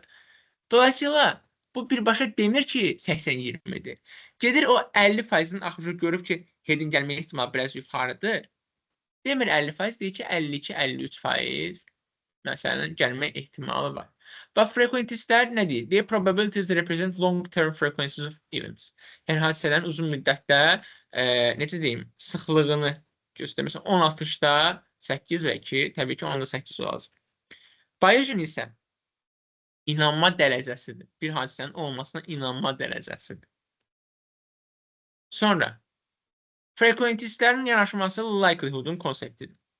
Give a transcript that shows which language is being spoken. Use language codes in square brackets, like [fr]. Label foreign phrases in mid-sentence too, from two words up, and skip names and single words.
[az] Dolayısıyla, bu birbaşa demir ki, 80-20-dir. Gedir o 50%-in axıcı görüb ki, headin gəlmə ehtimalı biraz yuxarıdır. Demir 50%, deyir ki, 52-53% məsələn, gəlmə ehtimalı var. Və frequentistlər nə deyir? Deyir, [en] probabilities represent long-term frequencies of events. [az] Yəni, hadisələrin uzun müddətdə, necə deyim, sıxlığını göstərməsin. 10-60-da 8 və 2, təbii ki, 10-da 8 olacaq. Bayesian isə inanma dərəcəsidir. Bir hadisənin olmasına inanma dərəcəsidir. Sonra, frequentistlərin yanaşması likelihood-un konseptidir.